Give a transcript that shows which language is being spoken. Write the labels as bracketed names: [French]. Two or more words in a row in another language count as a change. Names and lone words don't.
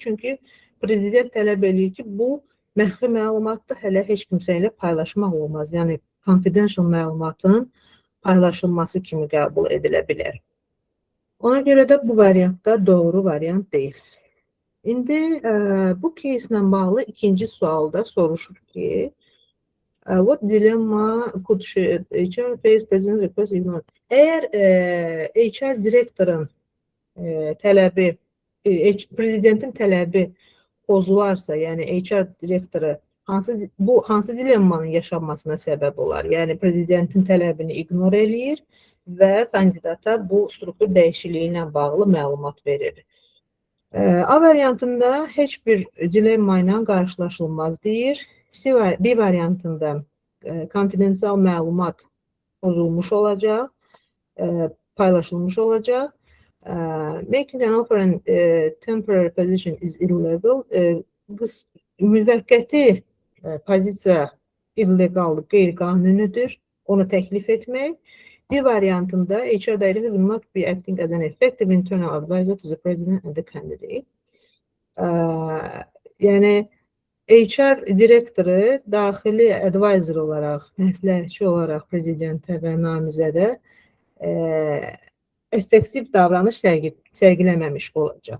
[Azerbaijani] Çünki prezident tələb eləyir ki, bu məxfi məlumatda hələ heç kimsə ilə paylaşmaq olmaz. Yəni confidential məlumatın paylaşılması kimi qəbul edilə bilər. Ona görə də bu variantda doğru variant deyil. İndi bu кейslə bağlı ikinci sualda soruşur ki, [English] what dilemma could HR face president request ignored? [Azerbaijani] Əgər HR direktorun tələbi, prezidentin tələbi pozularsa, yəni HR direktoru hansı dilemmanın yaşanmasına səbəb olar? Yəni prezidentin tələbini ignor eləyir və kandidata bu struktur dəyişikliyi ilə bağlı məlumat verir. A variantında heç bir dilemma ilə qarşılaşılmaz deyir. B variantında konfidensial məlumat pozulmuş olacaq, paylaşılmış olacaq. [English] Making an offer in temporary position is illegal. [Azerbaijani] Müvəqqəti pozisiya illegaldır, qeyri-qanunidir. Onu təklif etmək. D variantında [English] HR director will not be acting as an effective internal advisor to the president and the candidate. [Azerbaijani] Yəni HR direktoru daxili advisor olaraq, məsləhətçi olaraq prezidentə və namizədə effektiv davranış sərgiləməmiş olacaq.